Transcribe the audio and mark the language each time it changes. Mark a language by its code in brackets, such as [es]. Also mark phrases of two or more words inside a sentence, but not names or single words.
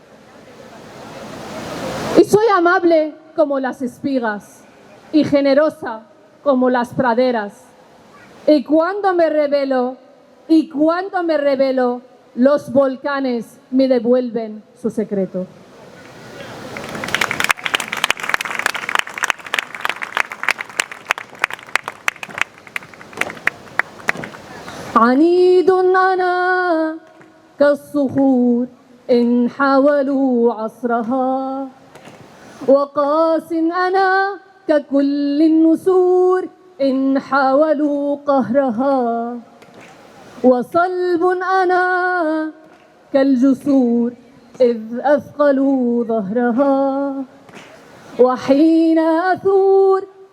[es] Y soy amable como las espigas y generosa como las praderas. Y cuando me revelo, los volcanes me devuelven su secreto. [ar] عنيد أنا كالصخور إن حاولوا عصرها، وقاس أنا ككل النسور إن حاولوا قهرها، وصلب أنا كالجسور إذ أثقلوا ظهرها، وحين أثور